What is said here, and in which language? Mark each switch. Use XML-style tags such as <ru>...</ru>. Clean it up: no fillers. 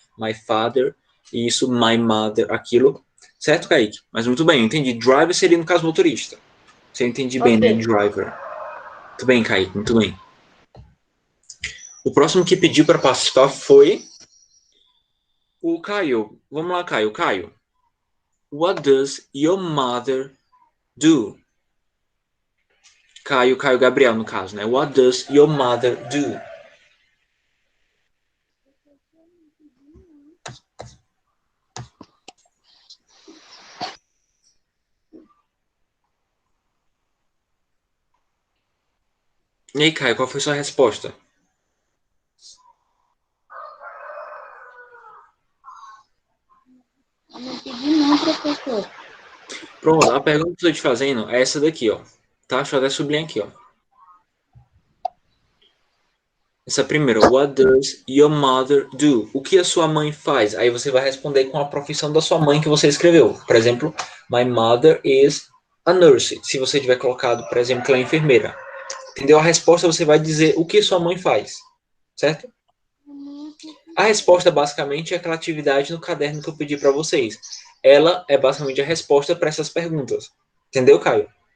<en>My father,</en> <pt>isso,</pt> <en>my mother,</en> <pt>aquilo. Certo, Kaique? Mas muito bem, eu entendi. Driver seria, no caso, motorista. Você entendi bem, né? Driver. Muito bem, Kaique, muito bem. O próximo que pediu para participar foi o Caio. Vamos lá, Caio.</pt> <en>Caio, what does your mother do? Caio Gabriel,</en> <pt>no caso, né?</pt> <en>What does your mother do?</en> <pt>E aí, Caio, qual foi sua resposta? Não pedi não, professor. Pronto, a pergunta que eu estou te fazendo é essa daqui, ó. Tá? Deixa eu até subir aqui, ó. Essa primeira,</pt> <en>what does your mother do?</en> <pt>O que a sua mãe faz? Aí você vai responder com a profissão da sua mãe que você escreveu. Por exemplo,</pt> <en>my mother is a nurse.</en> <pt>Se você tiver colocado, por exemplo, que ela é enfermeira. Entendeu? A resposta você vai dizer o que sua mãe faz. Certo? A resposta basicamente é aquela atividade no caderno que eu pedi para vocês. Ela é basicamente a resposta para essas perguntas. Entendeu, Caio?</pt>